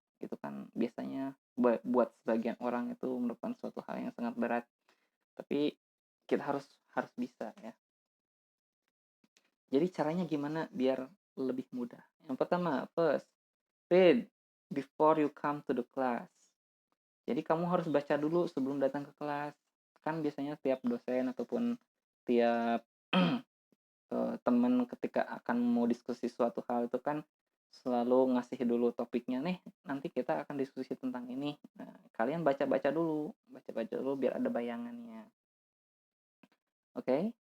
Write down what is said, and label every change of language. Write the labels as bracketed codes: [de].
[id] Itu kan biasanya buat sebagian orang itu merupakan suatu hal yang sangat berat. Tapi kita harus harus bisa ya. Jadi caranya gimana biar lebih mudah? Yang pertama, [en] first, read before you come to the class. [id] Jadi kamu harus baca dulu sebelum datang ke kelas. Kan biasanya tiap dosen ataupun tiap teman ketika akan mau diskusi suatu hal itu kan selalu ngasih dulu topiknya nih. Nanti kita akan diskusi tentang ini. Nah, kalian baca-baca dulu, biar ada bayangannya. Oke?